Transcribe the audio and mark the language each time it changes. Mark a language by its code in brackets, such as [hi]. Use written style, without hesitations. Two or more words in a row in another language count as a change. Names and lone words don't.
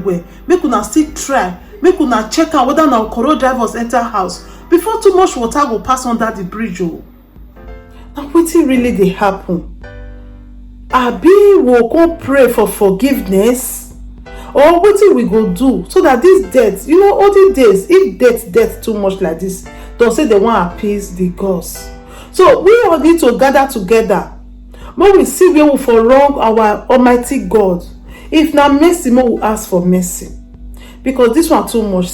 [pcm] Make una still try, make una check out whether na Okoro drivers enter house before too much water go pass under the bridge. Na wetin really dey happen? Abi we go pray for forgiveness, or wetin we go do so that this death, all the days, if death too much like this, don't say they want to appease the gods. So we all need to gather together. When we see where we for wrong our Almighty God, if na mercy, we will ask for mercy, because this one too much.